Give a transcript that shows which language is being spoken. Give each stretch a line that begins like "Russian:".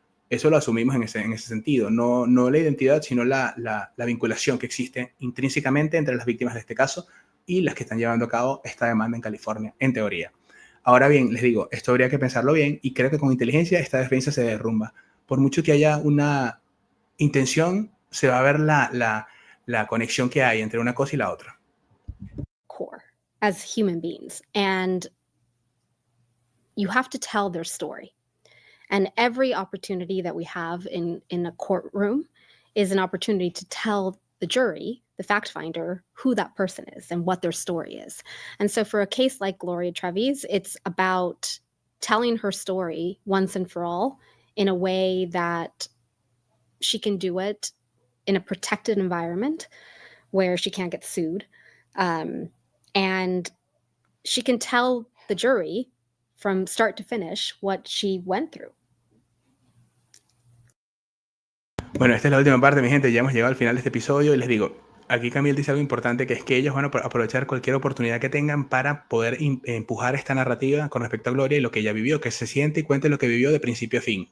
Spanish: Eso lo asumimos en ese sentido, no la identidad, sino la vinculación que existe intrínsecamente entre las víctimas de este caso y las que están llevando a cabo esta demanda en California, en teoría. Ahora bien, les digo, esto habría que pensarlo bien y creo que con inteligencia esta defensa se derrumba. Por mucho que haya una intención, se va a ver la conexión que hay entre una cosa y la otra.
English: Core as human beings, and you have to tell their story. And every opportunity that we have in a courtroom is an opportunity to tell the jury, the fact finder, who that person is and what their story is. And so for a case like Gloria Trevi's, it's about telling her story once and for all in a way that she can do it in a protected environment where she can't get sued. And she can tell the jury from start to finish what she went through.
Spanish: Bueno, esta es la última parte, mi gente. Ya hemos llegado al final de este episodio y les digo, aquí Camille dice algo importante, que es que ellos van a aprovechar cualquier oportunidad que tengan para poder empujar esta narrativa con respecto a Gloria y lo que ella vivió, que se siente y cuente lo que vivió de principio a fin.